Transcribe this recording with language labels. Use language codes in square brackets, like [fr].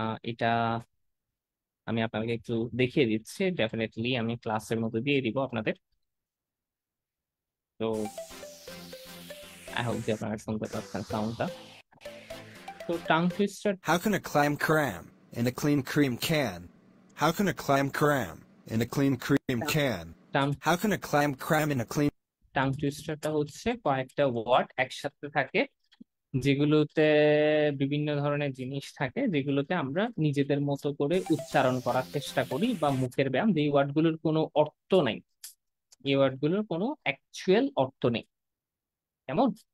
[bn] এটা আমি আপনাকে একটু দেখিয়ে দিচ্ছি, ডেফিনেটলি আমি ক্লাসের মধ্যে দিয়ে দিব আপনাদের। তো [en] I hope [bn] যে আপনারা শুনতে পাচ্ছেন সাউন্ডটা। তো tongue twister [en] How can a clam cram in a clean cream can? How can a clam cram in a clean cream can? Tongue How can a clam cram in a clean [bn] tongue টুইস্টারটা হচ্ছে কয়েকটা word একসাথে থাকে, যেগুলোতে বিভিন্ন ধরনের জিনিস থাকে, যেগুলোতে আমরা নিজেদের মতো করে উচ্চারণ করার চেষ্টা করি, বা মুখের ব্যায়াম। যে ওয়ার্ডগুলোর কোনো অর্থ নাই, এই ওয়ার্ডগুলোর কোনো অ্যাকচুয়াল অর্থ নেই, কেমন?